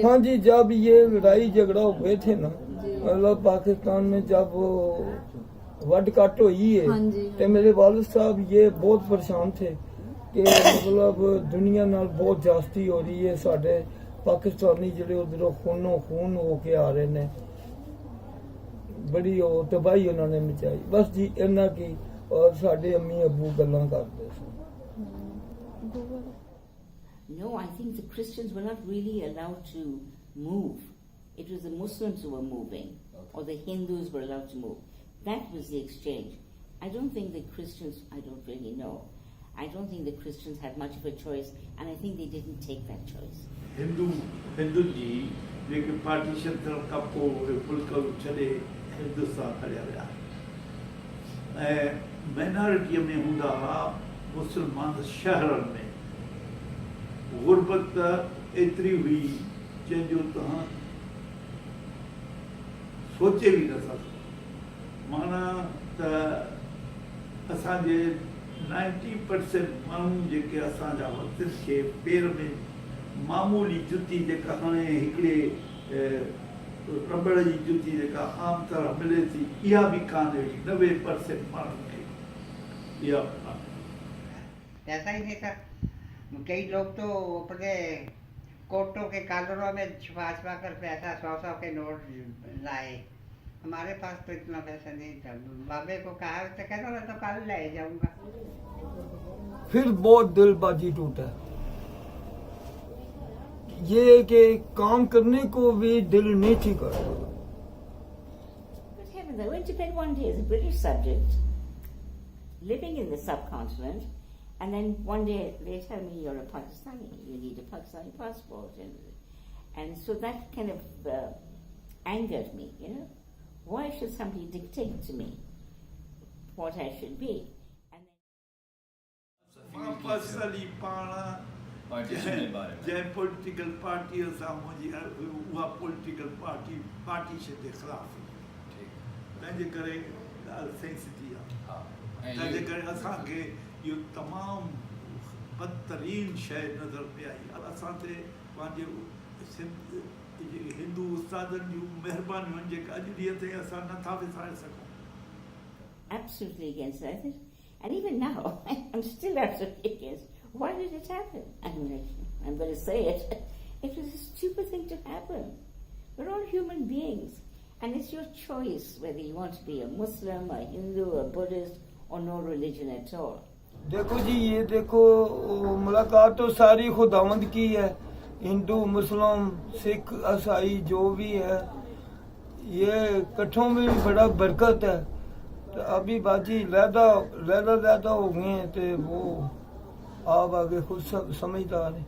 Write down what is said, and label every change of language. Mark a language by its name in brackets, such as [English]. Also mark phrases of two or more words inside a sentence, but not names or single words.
[Urdu] ہاں جی، جب یہ لڑائی جھگڑا ہوئے تھے نا، مطلب پاکستان میں جب وڈ کٹ ہوئی ہے، تو میرے والد صاحب یہ بہت پریشان تھے کہ مطلب [Punjabi] دنیا نال بہت جاستی ہو رہی ہے، ساڈے پاکستانی جہڑے اودھروں خونوں خون ہوکے آ رہے نے، بڑی تباہی انہوں نے مچائی. بس جی اِنّا کی، اور ساڈے امی ابو گلاں کردے سی. [English] No, I think the Christians were not really allowed to move. It was the Muslims who were moving, or the Hindus were allowed to move. That was the exchange. I don't think the Christians, I don't really know. I don't think the Christians had much of a choice, and I think they didn't take that choice. Hindu ji, [Sindhi] जेके partition तरफ का पोइ मुल्क छॾे हिंदुस्तान हलिया विया, ऐं माइनॉरिटीअ में हूंदा हुआ मुस्लमान शहरनि में. गुरबत एतिरी हुई जंहिंजो तव्हां सोचे बि नथा सघो. माना त असांजे 90% माण्हू जेके असांजा वक़्तनि खे पेर में मामूली जुती जेका हाणे हिकिड़े रबड़ जी जुती जेका आम तरह मिले थी, इहा बि कान्हे. 90% माण्हुनि खे इहा [Urdu] ایسا ہی نہیں تھا. کئی لوگ تو اپنے کوٹوں کے کالروں میں چھپا چھپا کر پیسہ 100-100 کے نوٹ لائے. ہمارے پاس تو اتنا پیسہ نہیں تھا۔ بابے کو کہا تو کہتا میں تو کل لے جاؤں گا. پھر بہت دلبازی ٹوٹا. یہ کہ کام کرنے کو بھی دل نہیں تھی کرتا. [English] But heavens, I went to bed one day as a British subject, living in the subcontinent, and then one day they tell me you're a Pakistani, you need a Pakistani passport, and so that kind of angered me, you know. Why should somebody dictate to me what I should be? And then personally, [Urdu] پارٹیشن کے بارے میں [Sindhi] जै [English] political party [Sindhi] सां मुंहिंजी उहा [English] political partition [Sindhi] जे ख़िलाफ़ तंहिंजे करे ॻाल्हि सेंसिटिव आहे। तंहिंजे करे असांखे इहो तमामु बदतरीन शइ नज़र पई आई। असां ते पंहिंजे हिंदू उस्तादनि जूं महिरबानियूं जेके अॼु ॾींहं ताईं असां नथा विसारे सघूं। [English] absolutely against that. And even now, I'm still absolutely against. Why did it happen? I'm going to say it. It was a stupid thing to happen. We're all human beings. And it's your choice whether you want to be a Muslim, a Hindu, a Buddhist, or no religion at all. [Urdu] دیکھو جی، یہ دیکھو ملاقات تو ساری خداوند کی ہے. ہندو، مسلم، سکھ، عیسائی جو بھی ہے، یہ اکٹھوں میں بھی بڑا برکت ہے. تو ابھی باجی لہدا ہو گئے ہیں، تو وہ آپ آگے خود سمجھدار ہیں.